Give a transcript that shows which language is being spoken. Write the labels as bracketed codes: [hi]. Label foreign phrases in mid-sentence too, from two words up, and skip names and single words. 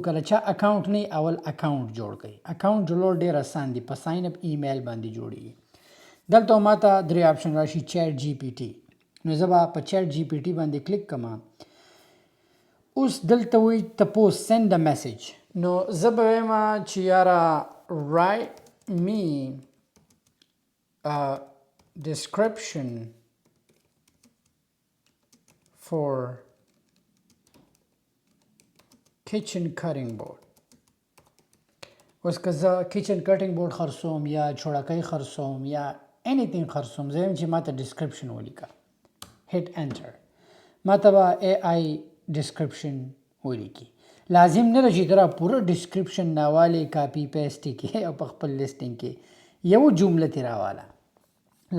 [ps] کله چا اکاونټ نه اول اکاونټ جوړ کړئ. اکاونټ جوړول ډېر اسان دي، په [en] sign up email [ps] باندې جوړیږي. دلته ماته درې آپشن راشي، چیټ جی پی ټي. نو زه به په چیټ جی پی ټي باندې کلیک کوم. اوس دلته وایي تپوس [en] send a message. [ps] نو زه به وایم چې یاره [en] write me a description for kitchen cutting board. [ps] اوس که زه [en] kitchen cutting board [ps] خرڅوم یا چوړکۍ خرڅوم یا anything خرڅوم، زه وایم چې ماته ډسکرپشن ولیکه. [en] hit enter. [ps] ماته به اے آی ډسکرپشن ولیکي. لازم نه ده چې ته پوره ډسکرپشن راوالې، [en] copy paste [ps] یې کړې او په خپل لیسټینګ کې یو جمله ترې راواله.